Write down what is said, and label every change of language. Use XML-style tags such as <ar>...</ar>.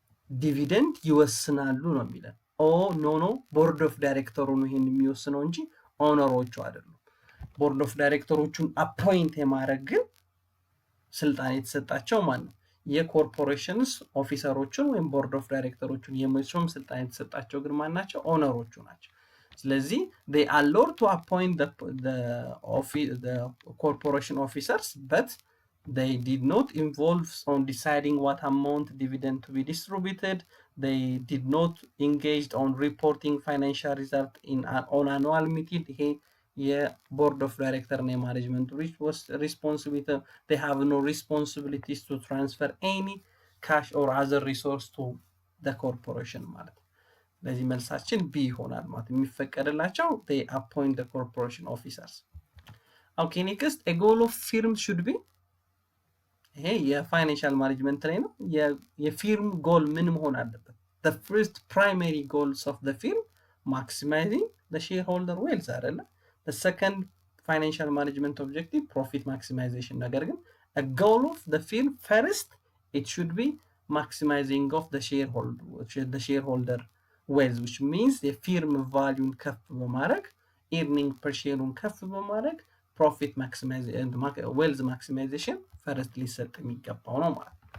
<am>ዲቪደንድ ይወስናሉ ነው የሚለው። ኦ ኖ ቦርድ ኦፍ ዳይሬክተሩ ነው ይሄን የሚወስነው እንጂ ኦነሮቹ አይደሉም። ቦርድ ኦፍ ዳይሬክተሮቹን አፖይንት የማድረግ ግን ስልጣን የተሰጣቸው ማን ነው? የኮርፖሬሽንስ ኦፊሰሮቹን ወይም ቦርድ ኦፍ ዳይሬክተሮቹን የመሾም ስልጣን የተሰጣቸው ግን ማን ናቸው? ኦነሮቹ ናቸው። ስለዚህ</am> <en>they allowed to appoint the corporation officers but they did not involve on deciding what amount dividend to be distributed. They did not engage on reporting financial result on annual meeting.</en> <am>ይሄ የቦርድ ኦፍ ዳይሬክተር እና የማኔጅመንት responsibility.</am> <en>They have no responsibilities to transfer any cash or other resource to the corporation</en> <am>ማለት ነው። ለዚህ መልሳችን ቢ ይሆናል ማለት የሚፈቀድላቸው</am> <en>they appoint the corporation officers. Okay next a goal of firm should be</en> <am>ይሄ የፋይናንሻል ማኔጅመንት ላይ ነው። የፊርም ጎል ምን መሆን አለበት?</am> <en>the first primary goals of the firm maximizing the shareholder wealth</en> <am>አይደለ?</am> <en>the second financial management objective profit maximization።</en> <am>ነገር ግን</am> <en>a goal of the firm first it should be maximizing of the shareholder wealth which means</en> <am>የፊርም ቫልዩን ከፍ በማድረግ</am> <en>earning per shareን</en> <am>ከፍ በማድረግ</am> <en>profit maximization and wealth maximization</en> <am>ፈርስት ሊሰጥ የሚገባው ነው ማለት።</am>